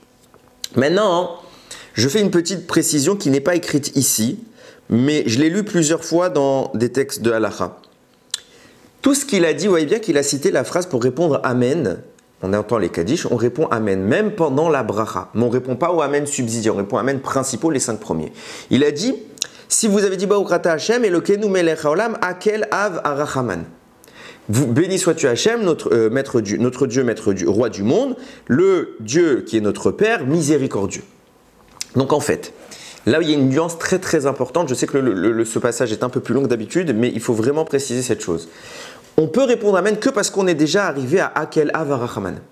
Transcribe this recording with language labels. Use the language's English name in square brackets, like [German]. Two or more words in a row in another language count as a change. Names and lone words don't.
[French] Maintenant, je fais une petite précision qui n'est pas écrite ici, mais je l'ai lu plusieurs fois dans des textes de Halacha. Tout ce qu'il a dit, vous voyez bien qu'il a cité la phrase pour répondre Amen. On entend les Kaddish, on répond Amen, même pendant la bracha. Mais on ne répond pas au Amen subsidiaire, on répond Amen principaux, les 5 premiers. Il a dit, si vous avez dit [Hebrew] ברוך אתה השם, אלוקינו מלך העולם, הקל אב הרחמן. [French] Béni sois-tu Hashem, notre Dieu, maître du roi du monde, le Dieu qui est notre Père, miséricordieux. Donc en fait, là il y a une nuance très très importante. Je sais que ce passage est un peu plus long que d'habitude, mais il faut vraiment préciser cette chose. On peut répondre Amen que parce qu'on est déjà arrivé à [Hebrew] הקל אב הרחמן.